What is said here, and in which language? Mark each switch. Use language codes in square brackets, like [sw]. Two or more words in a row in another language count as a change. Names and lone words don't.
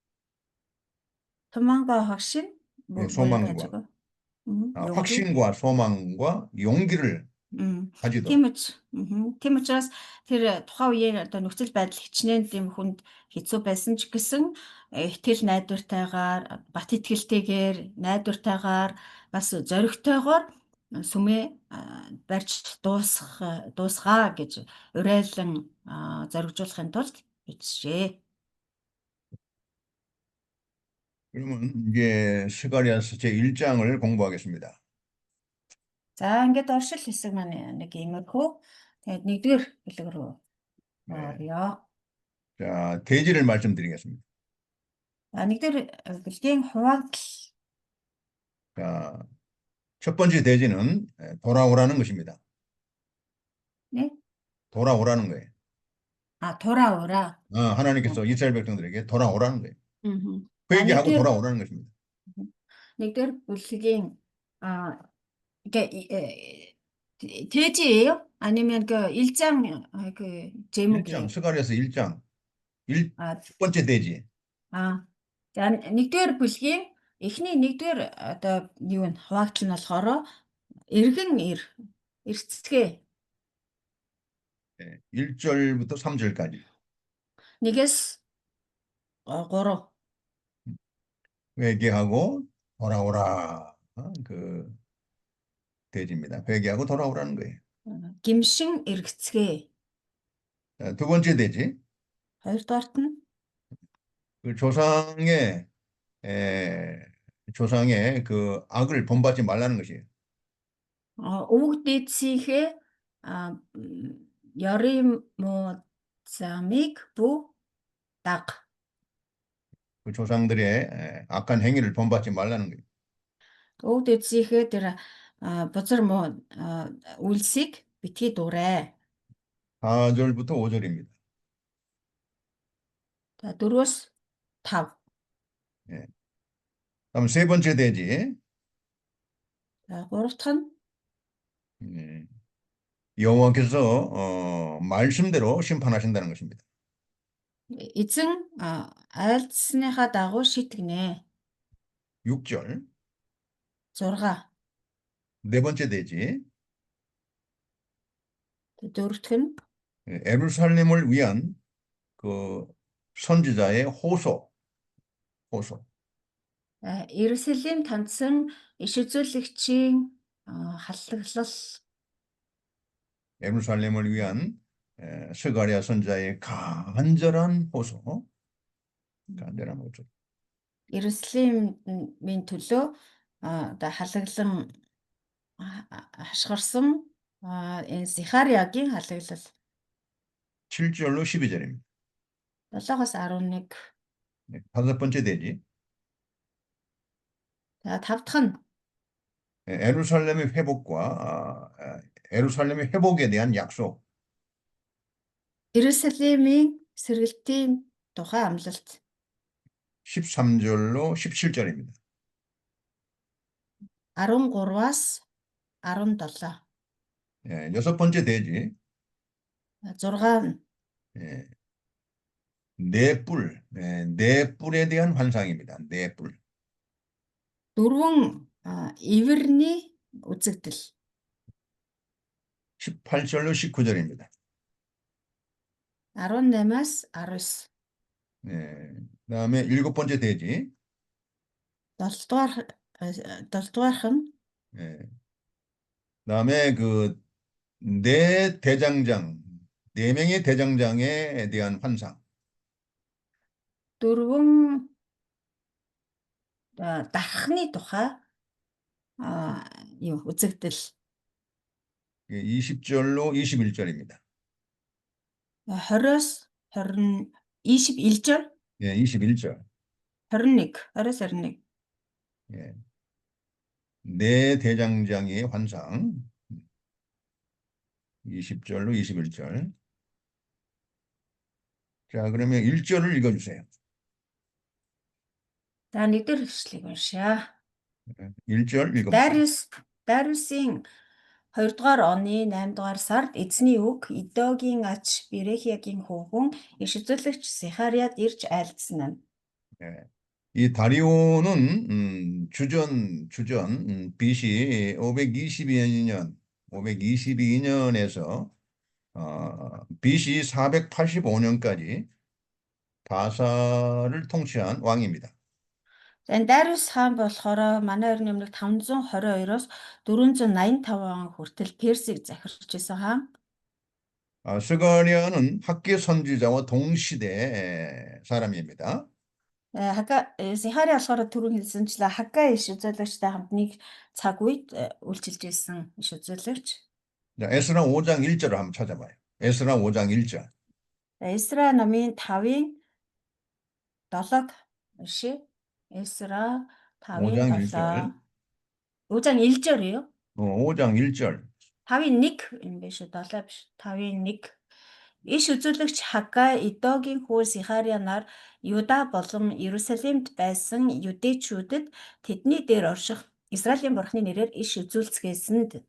[ko] 소망과 확신? 소망과 확신과 소망과 용기를 가지도록. [mn] Тийм учраас тэр тухайн үеийн одоо нөхцөл байдал хичнээн тийм хүнд хэцүү байсан ч гэсэн итгэл найдвартайгаар, бат итгэлтэйгээр, найдвартайгаар бас зоригтойгоор сүмээ барьж дуусгаа гэж уриалан зоригжуулахын тулд бичжээ. [ko] 그러면 이제 스가랴서 제1장을 공부하겠습니다. [mn] За ингээд оршил хэсэг маань нэг иймэрхүү. Тэгээд нэгдүгээр бүлэг рүү орё. [ko] 자, 대지를 말씀드리겠습니다. [mn] нэгдүгээр бүлгийн хуваагдал [ko] 자, 첫 번째 대지는 돌아오라는 것입니다. 네? 돌아오라는 거예요. 돌아오라. 하나님께서 이스라엘 백성들에게 돌아오라는 거예요. 음. 회개하고 [mn] нэгдүгээр [ko] 돌아오라는 것입니다. [mn] нэгдүгээр бүлгийн [ko] 이게 돼지예요? 아니면 그 일장 그 제목이에요? 1장, 스가랴서 1장, 아, 첫 번째 대지. [mn] За нэгдүгээр бүлгийн эхний нэгдүгээр одоо юу вэ? Хуваагдал нь болохоор эргэн эрсцгээ [ko] 1절부터 3절까지. [mn] 1-ээс 3 [ko] 회개하고 돌아오라. 그 대지입니다. 회개하고 돌아오라는 거예요. [mn] гимшин эргэцгээ. [ko] 자, 두 번째 대지. [mn] хоёрдугаарт нь [ko] 그 조상의 그 악을 본받지 말라는 것이에요. [mn] өвөг дээдсийнхээ ёрын муу замыг бүү даг. [ko] 그 조상들의 악한 행위를 본받지 말라는 거예요. [mn] Өвөг дээдсийнхээ тэр бузар муу үйлсийг битгий дуурай. [ko] 4절부터 5절입니다. [mn] За 4-өөс 5. [ko] 다음 세 번째 대지. [mn] За 3дахь [ko] 예, 여호와께서 말씀대로 심판하신다는 것입니다. [mn] нь эзэн айлдсныхаа дагуу шийтгэнэ. [ko] 6절. [mn] 6. [ko] 네 번째 대지. [mn] Дөрөвдөх нь [ko] 에루살렘을 위한 그 선지자의 호소. [mn] Иерусалим танцсан иш үзүүлэгчийн халлаглал. [ko] 에루살렘을 위한 스가랴 선지자의 간절한 호소. [mn] Иерусалимын төлөө одоо халаглан хашгирсан энэ Захариагийн халаглал. [ko] 7절로 12절입니다. [mn] 7-аас 11. [ko] 다섯 번째 대지. [mn] За 5 дахь нь [ko] 에루살렘의 회복에 대한 약속. [mn] Иерусалимийн сэргэлтийн тухай амлалт. [ko] 13절로 17절입니다. [mn] 13-аас 17. [ko] 여섯 번째 대지. [mn] 6 [ko] 네 뿔에 대한 환상입니다. 네 뿔. [mn] 4 ивэрний үзэгдэл. [ko] 18절로 19절입니다. [mn] 18-аас 19. [ko] 그다음에 일곱 번째 대지. [mn] 7дугаарх нь [ko] 그다음에 그 네 명의 대장장에 대한 환상. [mn] 4 дархны тухай үзэгдэл. [ko] 20절로 21절입니다. [mn] 20-аас 21절. [ko] 21절. [mn] 21. 20-аас 21. [ko] 네 대장장의 환상. 20절로 21절. 자, 그러면 1절을 읽어주세요. [mn] За нэгдүгээр хэвшлийг уншаа. [ko] 1절 읽어보세요. [mn] Дариусын 2-р оны 8-р сард эзний үг Идогийн ач Берехиягийн хүүхэн иш үзүүлэгч Захариад ирж айлдсан нь. [ko] 이 다리오는 주전 BC 522년에서 BC 485년까지 바사를 통치한 왕입니다. [mn] За энэ Дариус хаан болохоор манай эртний өмнө 522-оос 485 он хүртэл Персийг захирч байсан хаан. [ko] 스가랴는 학계 선지자와 동시대 사람입니다. [mn] Захари болохоор түрүүн хэлсэнчлээ Хагgai иш үзүүлэгчтэй хамт нэг цаг үед үйлчилж байсан иш үзүүлэгч. [ko] 자, 에스라 5장 1절을 한번 찾아봐요. 에스라 5장 1절. [mn] Эсра номын 5-ын 7-г Иши 에스라 [ko] 5장 5인 1절. 7. 5장 1절이요? 5장 1절. [mn] 5인 1 юм биш үү? 7 биш. 5인 1. Иш үзүүлэгч Хаггай Идогийн хүү Сихария нар Юда болон Иерусалимд байсан юдэчүүдэд тэдний дээр орших Израилийн бурхны нэрээр иш үзүүлцгээсэнд.